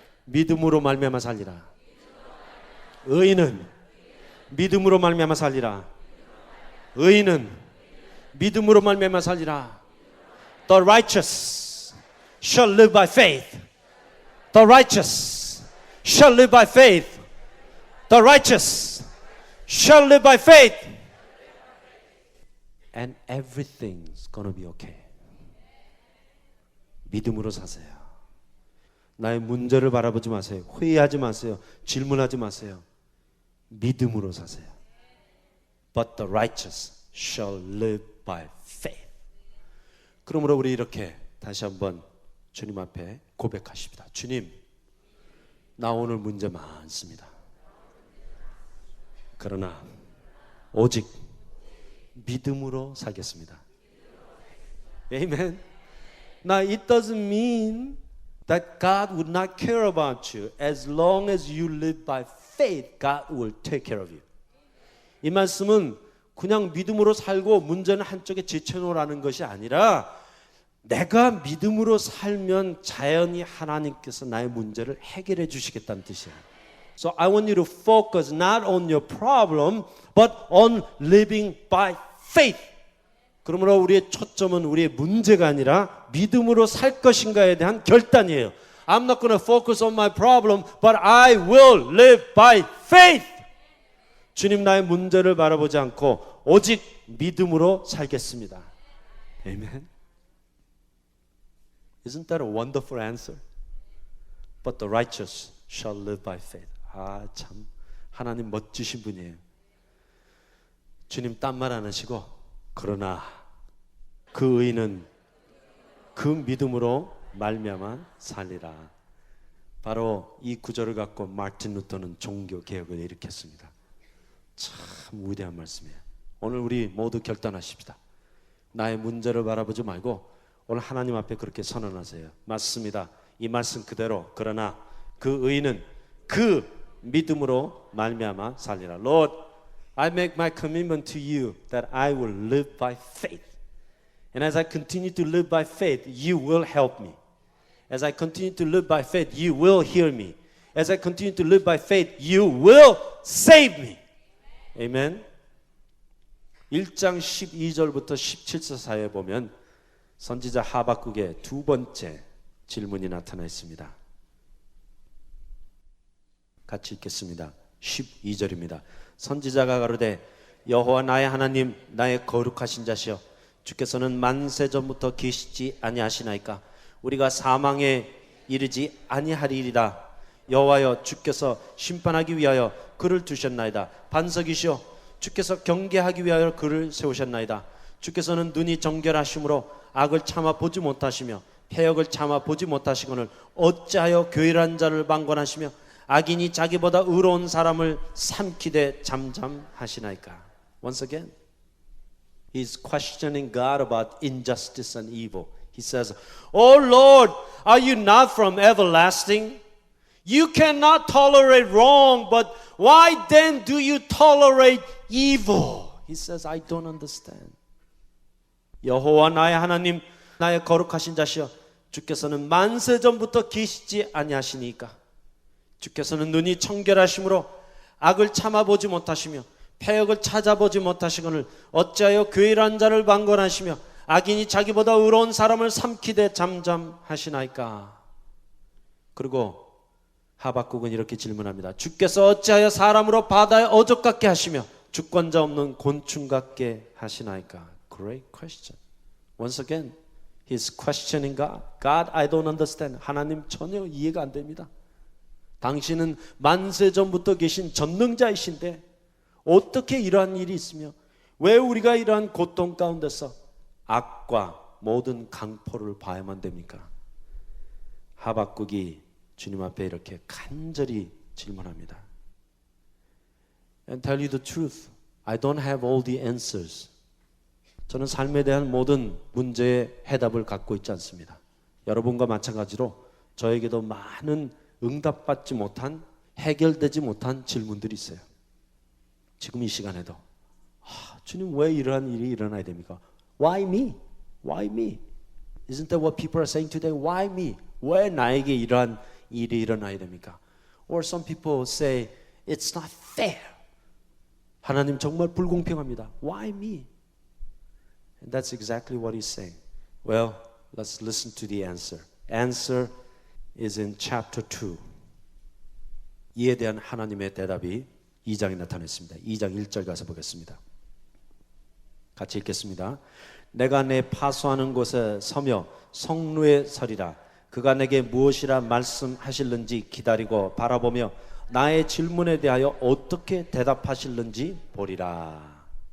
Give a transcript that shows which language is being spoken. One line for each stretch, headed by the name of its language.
Korean: 믿음으로 말미암아 살리라. 의인은 믿음으로 말미암아 살리라. 의인은 믿음으로 말미암아 살리라.
English: The righteous shall live by faith. The righteous shall live by faith. The righteous shall live by faith. And everything's gonna be okay.
Korean: 믿음으로 사세요. 나의 문제를 바라보지 마세요. 회의하지 마세요. 질문하지 마세요. 믿음으로 사세요.
English: But the righteous shall live by faith.
Korean: 그러므로 우리 이렇게 다시 한번 주님 앞에 고백하십니다. 주님, 나 오늘 문제 많습니다. 그러나 오직 믿음으로 살겠습니다.
English: Amen. Now it doesn't mean that God would not care about you. As long as you live by faith, God will take care of you.
Korean: 이 말씀은 그냥 믿음으로 살고 문제는 한쪽에 제쳐놓으라는 것이 아니라 내가 믿음으로 살면 자연히 하나님께서 나의 문제를 해결해 주시겠다는 뜻이에요.
English: So I want you to focus not on your problem, but on living by faith.
Korean: 그러므로 우리의 초점은 우리의 문제가 아니라 믿음으로 살 것인가에 대한 결단이에요.
English: I'm not going to focus on my problem, but I will live by faith.
Korean: 주님, 나의 문제를 바라보지 않고 오직 믿음으로 살겠습니다.
English: Amen. Isn't that a wonderful answer? But the righteous shall live by faith.
Korean: 아, 참 하나님 멋지신 분이에요. 주님 딴 말 안 하시고 그러나 그 의인은 그 믿음으로 말미암아 살리라. 바로 이 구절을 갖고 마틴 루터는 종교 개혁을 일으켰습니다. 참 위대한 말씀이에요. 오늘 우리 모두 결단하십시다. 나의 문제를 바라보지 말고 오늘 하나님 앞에 그렇게 선언하세요. 맞습니다. 이 말씀 그대로. 그러나 그 의인은 그 믿음으로 말미암아 살리라.
English: Lord, I make my commitment to you that I will live by faith. And as I continue to live by faith, you will help me. As I continue to live by faith, you will hear me. As I continue to live by faith, you will save me. Amen.
Korean: 1장 12절부터 17절 사이에 보면 선지자 하박국의 두 번째 질문이 나타나 있습니다. 같이 읽겠습니다. 12절입니다. 선지자가 가로되 여호와 나의 하나님 나의 거룩하신 자시여 주께서는 만세 전부터 계시지 아니하시나이까 우리가 사망에 이르지 아니하리이다. 여호와여 주께서 심판하기 위하여 그를 두셨나이다. 반석이시여 주께서 경계하기 위하여 그를 세우셨나이다. 주께서는 눈이 정결하심으로 악을 참아 보지 못하시며 패역을 참아 보지 못하시거늘 어찌하여 교활한 자를 방관하시며 악인이 자기보다 의로운 사람을 삼키되 잠잠하시나이까.
English: Once again, he's questioning God about injustice and evil. He says, "Oh Lord, are you not from everlasting? You cannot tolerate wrong, but why then do you tolerate evil?" He says, "I don't understand."
Korean: 여호와 나의 하나님, 나의 거룩하신 자시여, 주께서는 만세 전부터 계시지 아니하시니까. 주께서는 눈이 청결하심으로 악을 참아보지 못하시며 패역을 찾아보지 못하시거늘 어찌하여 교활한 자를 방관하시며 악인이 자기보다 의로운 사람을 삼키되 잠잠하시나이까. 그리고 하박국은 이렇게 질문합니다. 주께서 어찌하여 사람으로 바다에 어족 같게 하시며 주권자 없는 곤충 같게 하시나이까.
English: Great question. Once again, he's questioning God. God, I don't understand.
Korean: 하나님 전혀 이해가 안 됩니다. 당신은 만세 전부터 계신 전능자이신데 어떻게 이러한 일이 있으며 왜 우리가 이러한 고통 가운데서 악과 모든 강포를 봐야만 됩니까? 하박국이 주님 앞에 이렇게 간절히 질문합니다.
English: And tell you the truth, I don't have all the answers.
Korean: 저는 삶에 대한 모든 문제의 해답을 갖고 있지 않습니다. 여러분과 마찬가지로 저에게도 많은 응답받지 못한, 해결되지 못한 질문들이 있어요. 지금 이 시간에도 주님 왜 이러한 일이 일어나야 됩니까?
English: Why me? Why me? Isn't that what people are saying today? Why me?
Korean: 왜 나에게 이러한 일이 일어나야 됩니까?
English: Or some people say it's not fair.
Korean: 하나님 정말 불공평합니다.
English: Why me? And that's exactly what he's saying. Well, let's listen to the answer. Answer is in chapter 2.
Korean: 이에 대한 하나님의 대답이 2장에 나타났습니다. 2장 1절 가서 보겠습니다. 같이 읽겠습니다. 내가 내 파수하는 곳에 서며 성루에 서리라. 그가 내게 무엇이라 말씀하실는지 기다리고 바라보며 나의 질문에 대하여 어떻게 대답하실는지 보리라.